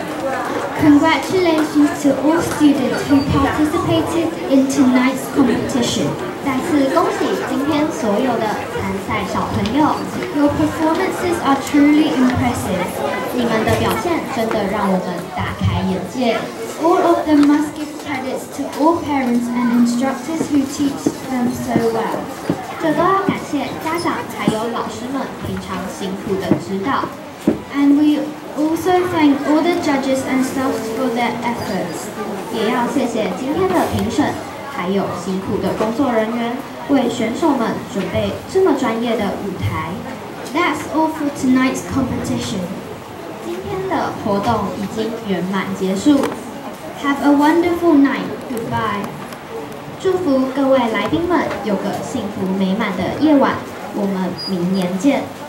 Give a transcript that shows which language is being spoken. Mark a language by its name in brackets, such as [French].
[English] Congratulations to all students who participated in tonight's competition. [Chinese] 再次恭喜今天所有的参赛小朋友 [English] Your performances are truly impressive. [Chinese] 你们的表现真的让我们大开眼界。 [English] All of them must give credits to all parents and instructors who teach them so well. [Chinese] 这都要感谢家长还有老师们平常辛苦的指导。 [English] And we also thank all the judges and staff for their efforts. [Chinese] 也要谢谢今天的评审，还有辛苦的工作人员为选手们准备这么专业的舞台。 [English] That's all for tonight's competition. [Chinese] 今天的活动已经圆满结束。 [English] Have a wonderful night. Goodbye. [Chinese] 祝福各位来宾们有个幸福美满的夜晚。我们明年见。